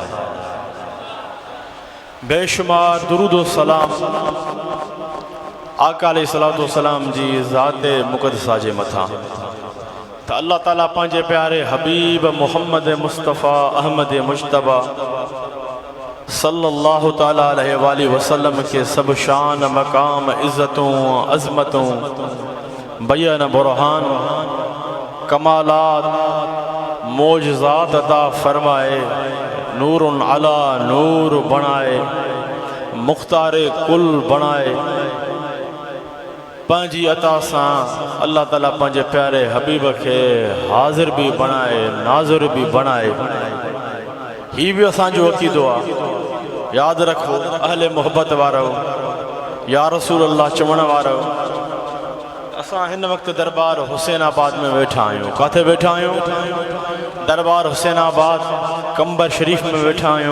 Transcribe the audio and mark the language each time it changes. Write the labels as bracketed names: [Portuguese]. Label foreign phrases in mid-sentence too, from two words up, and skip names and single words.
[Sindhi] बेशुमार दुरूद व सलाम आका [Arabic] عليه الصلاة والسلام [Sindhi] जी ज़ाते मुक़द्दसा जे मथां त अल्लाह ताला पंहिंजे प्यारे हबीब मुहम्मद मुस्तफ़ा अहमद मुजतबा [Arabic] صلى الله تعالى عليه وسلم [Sindhi] के सब शान मकाम इज़्ज़तों अज़मतों बयान बुरहान कमालात मोजज़ात अता फरमाए, [Arabic] نورٌ على نور [Sindhi] बनाए, मुख्तारे कुल बनाए। पंहिंजी अता सां अल्लाह ताला पंहिंजे प्यारे हबीब के हाज़िर भी बनाए, नाज़िर भी बनाए। ही भी असांजो अक़ीदो आहे। याद रखो अहले मोहब्बत वारो, [Arabic] يا رسول الله [Sindhi] चवण वारो। असां हिन वक्त दरबार हुसैनाबाद में वेठा आहियूं। किथे वेठा आहियूं? दरबार हुसैनाबाद कंबर शरीफ में वेठा आहियूं।